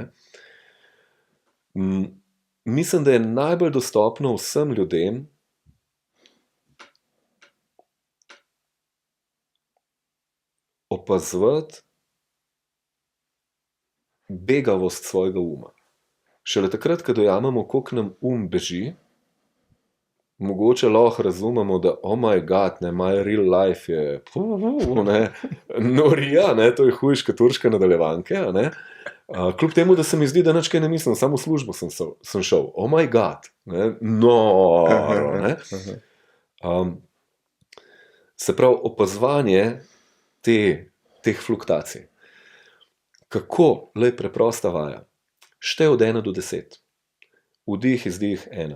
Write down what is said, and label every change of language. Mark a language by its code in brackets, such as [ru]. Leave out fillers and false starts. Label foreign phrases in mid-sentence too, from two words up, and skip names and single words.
[sl] Mislim, da je najbolj dostopno vsem ljudem opazovati begavost svojega uma. Šele takrat, ko dojamemo, koliko nam beži, mogoče lahko razumemo, da [en] oh my god, my real life [sl] je norija, to je hujška turška nadaljevanke. Kljub temu, da se mi zdi, da nič kaj ne mislim, samo v službo sem šel. [en] Oh my god, [sl] noro. Se pravi, opazovanje teh fluktacij. Kako? Lej, preprosta vaja. Štej od 1 do 10. Vdih, izdih 1.